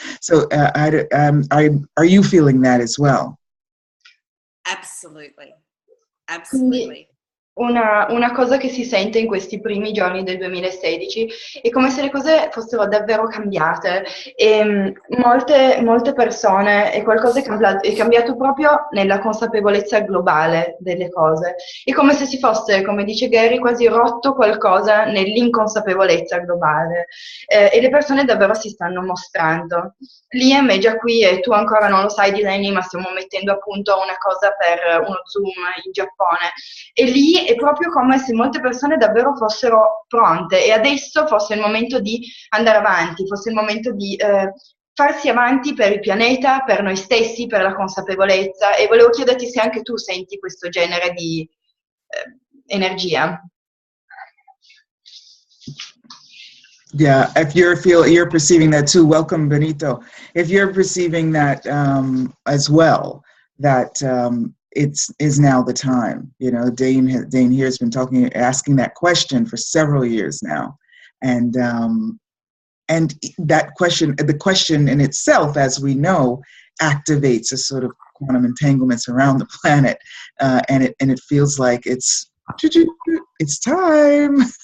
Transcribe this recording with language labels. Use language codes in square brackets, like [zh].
[en] So are you feeling that as well? Absolutely. Absolutely. [it] Una cosa che si sente in questi primi giorni del 2016 è come se le cose fossero davvero cambiate e molte persone, è qualcosa è cambiato proprio nella consapevolezza globale delle cose. È come se si fosse, come dice Gary, quasi rotto qualcosa nell'inconsapevolezza globale e le persone davvero si stanno mostrando. Liam è già qui e tu ancora non lo sai, Delaney, ma stiamo mettendo a punto una cosa per uno Zoom in Giappone e lì è proprio come se molte persone davvero fossero pronte e adesso fosse il momento di andare avanti, fosse il momento di farsi avanti per il pianeta, per noi stessi, per la consapevolezza e volevo chiederti se anche tu senti questo genere di energia. [en] Yeah, if you're perceiving that too, welcome, Benito. If you're perceiving that as well, that is now the time. You know, Dane here has been asking that question for several years now, and that question, the question in itself, as we know, activates a sort of quantum entanglements around the planet, and it feels like it's time.